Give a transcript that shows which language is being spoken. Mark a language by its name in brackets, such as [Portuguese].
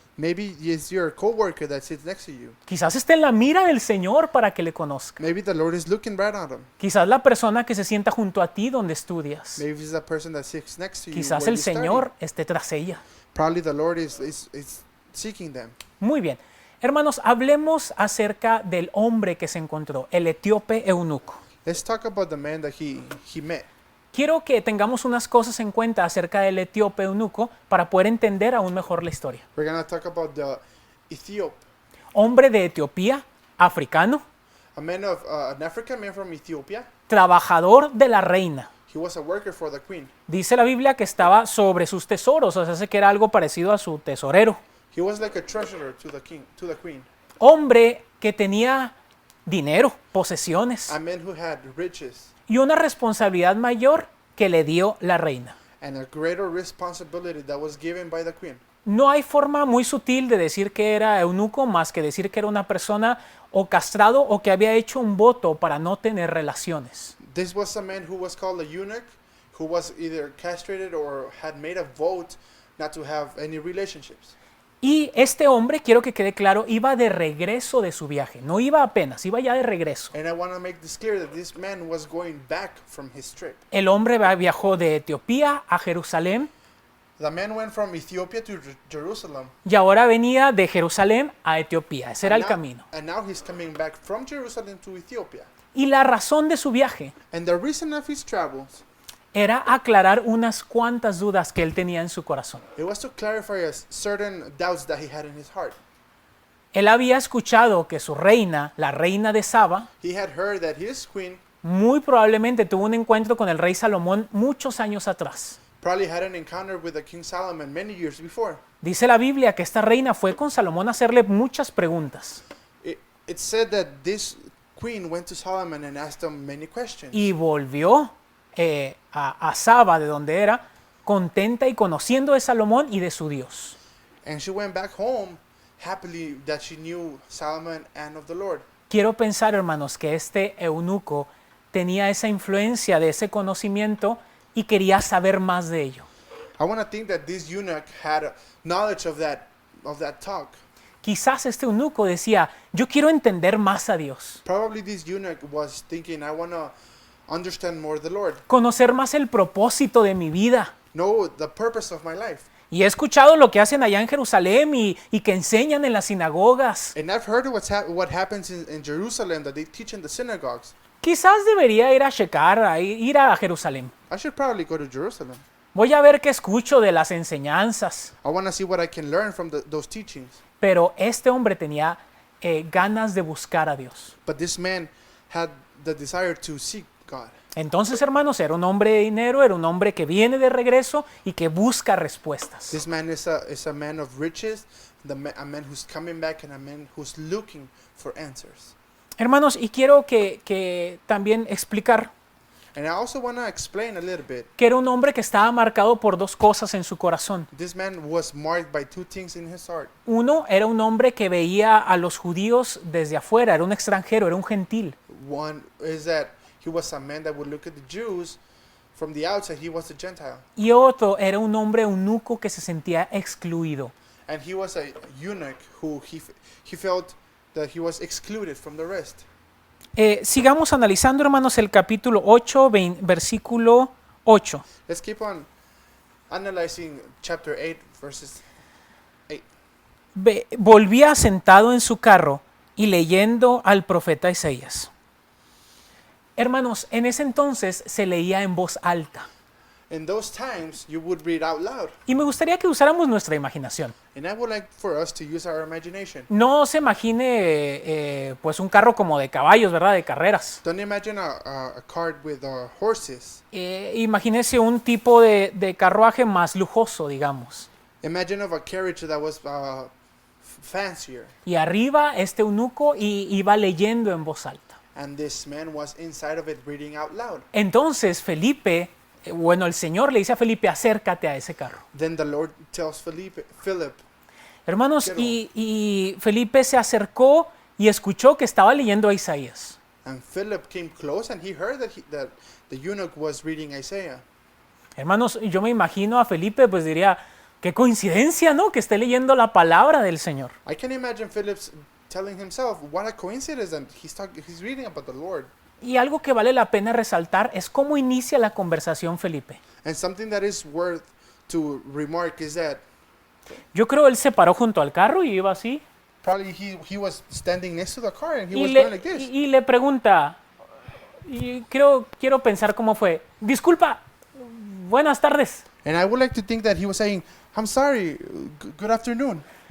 [English] Maybe it's your coworker that sits next to you. [Spanish] quizás esté en la mira del Señor para que le conozca. [English] Maybe the Lord is looking right at him. [Spanish] Quizás la persona que se sienta junto a ti donde estudias. [English] Maybe it's the person that sits next to you. [Spanish] Quizás [English] where [Spanish] el [English] you study. [Spanish] Señor esté tras ella. [English] Probably the Lord is seeking them. [Spanish] Muy bien. Hermanos, hablemos acerca del hombre que se encontró, el etíope eunuco. [English] Let's talk about the man that he met. [Spanish] Quiero que tengamos unas cosas en cuenta acerca del etíope eunuco para poder entender aún mejor la historia. [English] We're going to talk about the Ethiop, [Spanish] Hombre de Etiopía, africano, [English] a man of an African man from Ethiopia. [Spanish] trabajador de la reina. [English] He was a worker for the queen. [Spanish] Dice la Biblia que estaba sobre sus tesoros, o sea, hace que era algo parecido a su tesorero. [English] He was like a treasurer to the king, to the queen. [Spanish] Hombre que tenía dinero, posesiones [English] A man who had riches [Spanish] y una responsabilidad mayor que le dio la reina. [English] and a greater responsibility that was given by the queen. [Spanish] No hay forma muy sutil de decir que era eunuco más que decir que era una persona o castrado o que había hecho un voto para no tener relaciones. [English] This was a man who was called a eunuch, who was either castrated or had made a vote not to have any relationships. [Spanish] Y este hombre, quiero que quede claro, iba de regreso de su viaje. No iba apenas, iba ya de regreso. [English] And I want to make this clear that this man was going back from his trip. [Spanish] El hombre viajó de Etiopía a Jerusalén [English] The man went from Ethiopia to Jerusalem. [Spanish] y ahora venía de Jerusalén a Etiopía. Ese era el camino. [English] And now he's coming back from Jerusalem to Ethiopia. [Spanish] Y la razón de su viaje [English] And the reason of his travels, [Spanish] era aclarar unas cuantas dudas que él tenía en su corazón. [English] it was to clarify certain doubts that he had in his heart. [Spanish] Él había escuchado que su reina, la reina de Saba, [English] He had heard that his queen [Spanish] muy probablemente tuvo un encuentro con el rey Salomón muchos años atrás. [English] probably had an encounter with the King Solomon many years before. [Spanish] Dice la Biblia que esta reina fue con Salomón a hacerle muchas preguntas [English] It said that this queen went to Solomon and asked him many questions. [Spanish] y volvió a Saba, de donde era, contenta y conociendo de Salomón y de su Dios. [English] And she went back home happily that she knew Solomon and of the Lord. [Spanish] Quiero pensar, hermanos, que este eunuco tenía esa influencia de ese conocimiento y quería saber más de ello. [English] I want to think that this eunuch had knowledge of that talk. [Spanish] Quizás este eunuco decía, yo quiero entender más a Dios, [English] Probably this eunuch was thinking, I want to understand more the Lord, [Spanish] conocer más el propósito de mi vida. [English] know the purpose of my life. [Spanish] Y he escuchado lo que hacen allá en Jerusalén y que enseñan en las sinagogas. [English] And I've heard what happens in Jerusalem that they teach in the synagogues. [Spanish] Quizás debería ir a checar, ir a Jerusalén. [English] I should probably go to Jerusalem. [Spanish] Voy a ver qué escucho de las enseñanzas. [English] I want to see what I can learn from those teachings. [Spanish] Pero este hombre tenía ganas de buscar a Dios. [English] But this man had the desire to seek God. [Spanish] Entonces, hermanos, era un hombre de dinero, era un hombre que viene de regreso y que busca respuestas. [English] This man is a man of riches, a man who's coming back and a man who's looking for answers. [Spanish] Hermanos, y quiero que también explicar [English] And I also want to explain a little bit. [Spanish] que era un hombre que estaba marcado por dos cosas en su corazón. [English] This man was marked by two things in his heart. [Spanish] Uno, era un hombre que veía a los judíos desde afuera, era un extranjero, era un gentil. [English] One is that he was a man that would look at the Jews from the outside. He was a Gentile. [Spanish] Y otro, era un hombre eunuco que se sentía excluido. [English] And he was a eunuch who he felt that he was excluded from the rest. [Spanish] Sigamos analizando, hermanos, el capítulo 8, versículo 8. [English] Let's keep on analyzing chapter 8, verses 8. [Spanish] Volvía sentado en su carro y leyendo al profeta Isaías. Hermanos, en ese entonces se leía en voz alta. [English] In those times, you would read out loud. [Spanish] Y me gustaría que usáramos nuestra imaginación. [English] And I would like for us to use our imagination. [Spanish] No se imagine pues un carro como de caballos, ¿verdad? De carreras. [English] Don't imagine a cart with horses. [Spanish] Imagínese un tipo de carruaje más lujoso, digamos. [English] Imagine of a carriage that was fancier. [Spanish] Y arriba este eunuco iba leyendo en voz alta. [English] And this man was inside of it reading out loud. [Spanish] Entonces Felipe, el Señor le dice a Felipe, acércate a ese carro. [English] Then the Lord tells Philip, [Spanish] Hermanos, Quiero- y Felipe se acercó y escuchó que estaba leyendo a Isaías. [English] And Philip came close and he heard that the eunuch was reading Isaiah. [Spanish] Hermanos, yo me imagino a Felipe, pues diría, qué coincidencia, ¿no? Que esté leyendo la palabra del Señor. [English] I can imagine Philip's telling himself, what a coincidence, and he's reading about the Lord. [Spanish] Y algo que vale la pena resaltar es cómo inicia la conversación Felipe. [English] And something that is worth to remark is that [Spanish] Yo creo él se paró junto al carro y iba así. [English] probably he was standing next to the car and he [Spanish] Y [English] was [Spanish] le, [English] going like this. [Spanish] y le pregunta, y quiero pensar cómo fue. Disculpa, buenas tardes. [English] And I would like to think that he was saying, I'm sorry, good afternoon.